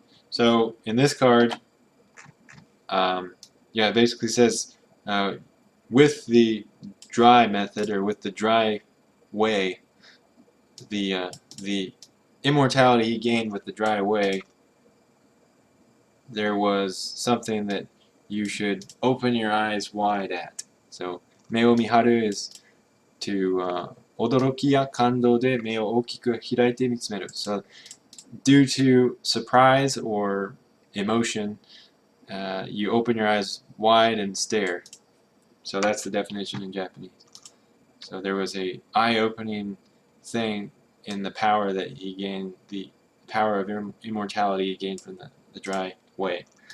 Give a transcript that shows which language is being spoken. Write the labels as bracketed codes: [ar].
[en] So, in this card, yeah, it basically says with the dry method, or with the dry way, the immortality he gained with the dry way, there was something that you should open your eyes wide at. [ja] So, 目を見張る [en] is to [ja] 驚きや感動で目を大きく開いて見つめる. [en] So, due to surprise or emotion, you open your eyes wide and stare. So that's the definition in Japanese. So there was a eye-opening thing in the power that he gained, the power of immortality he gained from the dry way.